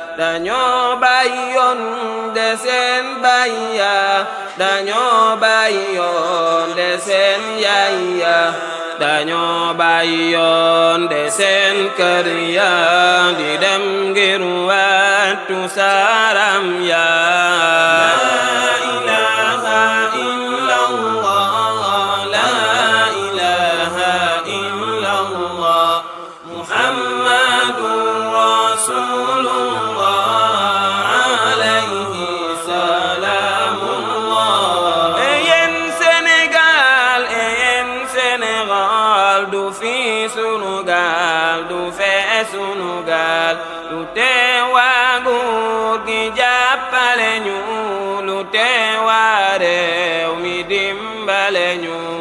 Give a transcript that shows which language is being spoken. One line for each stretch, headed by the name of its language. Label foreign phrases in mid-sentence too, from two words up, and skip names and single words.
Wolof: Dañoo bàyyoon de seen baay ya, dañoo bàyyoon de seen yaay ya. Dañoo bàyyoon de seen kër ya, di dem ngir wattu saram ya.
Arabic: لا إله إلا الله، لا إله إلا الله، محمد رسول الله، عليه سلام الله.
Wolof: E yéen Sénégal, e yéen Sénégal, du fi sunu gaal, du fee sunu gaal. Lu tee waa nguur gi jàppale ñu, lu tee waa réew mi dimbale ñu.